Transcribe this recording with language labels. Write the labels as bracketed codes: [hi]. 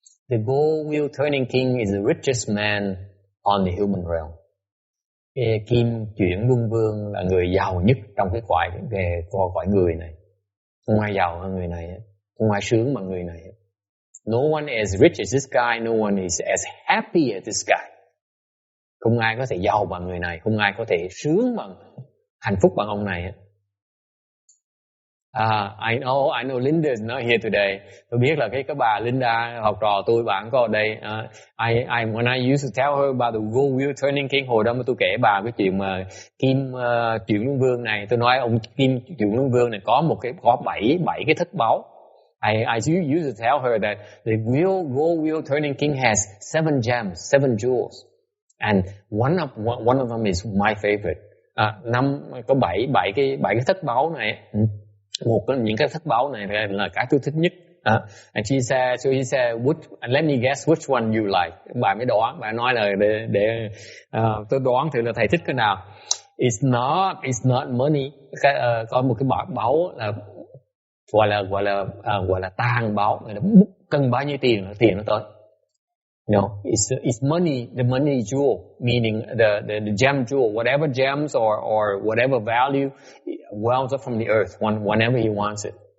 [en] The gold-wheel turning king is the richest man on the human realm. [vi] Cái kim chuyển luân vương là người giàu nhất trong cái cõi người này. Không ai giàu hơn người này, không ai sướng bằng người này. [en] No one as rich as this guy, no one is as happy as this guy. [vi] Không ai có thể giàu bằng người này, không ai có thể sướng bằng, hạnh phúc bằng ông này. [en] I know Linda is not here today. [vi] Tôi biết là cái bà Linda, học trò tôi, bạn có ở đây. [en] When I used to tell her about the gold wheel turning king, [vi] hồi đó mà tôi kể bà cái chuyện mà kim chuyển luân vương này, tôi nói ông kim chuyển luân vương này có bảy cái thất báu. [en] I used to tell her that the gold wheel turning king has 7 gems, 7 jewels, and one of them is my favorite. [vi] Có bảy cái thất báu này. Một trong những cái thất báu này là cái tôi thích nhất. [en] And she said, let me guess which one you like. [vi] Bà mới đoán, bà nói là để tôi đoán thử là thầy thích cái nào. [en] It's not money. [vi] Có một cái báu là gọi là tàng báu, cần bao nhiêu tiền là tiền nó tới. [en] No, it's money, the money jewel, meaning the gem jewel, whatever gems or whatever value wells up from the earth whenever he wants it.